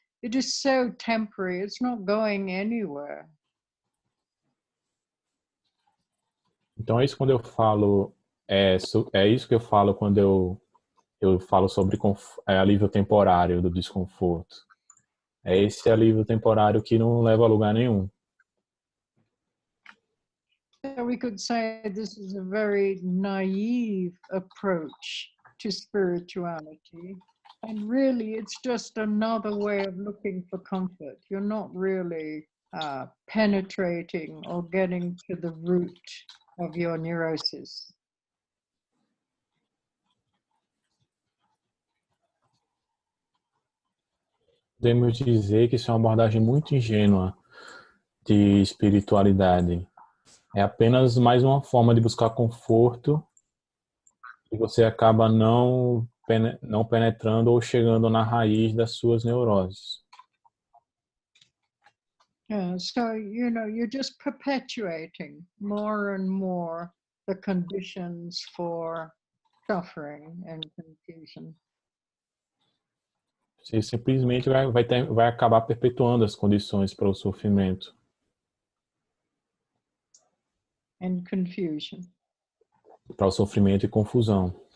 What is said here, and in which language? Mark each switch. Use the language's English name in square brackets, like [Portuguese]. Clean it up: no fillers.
[English] It is so temporary, it's not going anywhere. [Portuguese] Então é isso quando eu falo, é isso que eu falo quando eu falo sobre alívio temporário do desconforto. É esse alívio temporário que não leva a lugar nenhum. [English] So we could say this is a very naive approach to spirituality. And really, it's just another way of looking for comfort. You're not really penetrating or getting to the root of your neurosis. [Portuguese] Podemos dizer que isso é uma abordagem muito ingênua de espiritualidade. É apenas mais uma forma de buscar conforto e você acaba não penetrando ou chegando na raiz das suas neuroses. [English] Yeah, so, you know, you're just perpetuating more and more the conditions for suffering and confusion. [Portuguese] Você simplesmente vai acabar perpetuando as condições para o sofrimento. [English] And confusion. [Portuguese] Para o sofrimento e confusão.